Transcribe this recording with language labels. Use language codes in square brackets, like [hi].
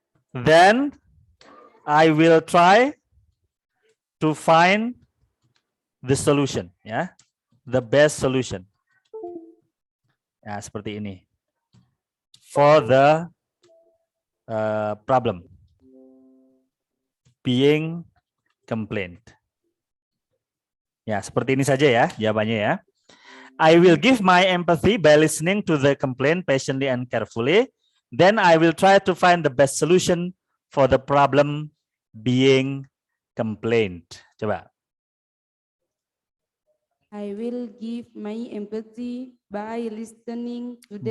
[en] Then I will try to find the solution, ya, the best solution. [id] Ya, seperti ini. [en] For the problem being complained. [id] Ya, seperti ini saja ya jawabannya ya. [en] I will give my empathy by listening to the complaint patiently and carefully. Then I will try to find the best solution for the problem being complained. [id] Coba. [en] I will give my empathy by listening to the